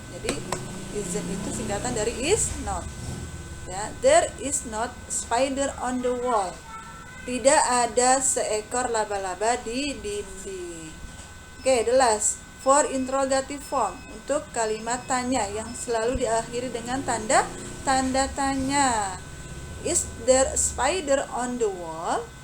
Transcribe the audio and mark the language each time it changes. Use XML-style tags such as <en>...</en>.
<id>Jadi isn't itu singkatan dari is not ya.</id> <en>There is not spider on the wall.</en> <id>Tidak ada seekor laba-laba di dinding. Oke,</id> <en>the last. For interrogative form,</en> <id>untuk kalimat tanya yang selalu diakhiri dengan tanda tanya.</id> <en>Is there a spider on the wall?</en>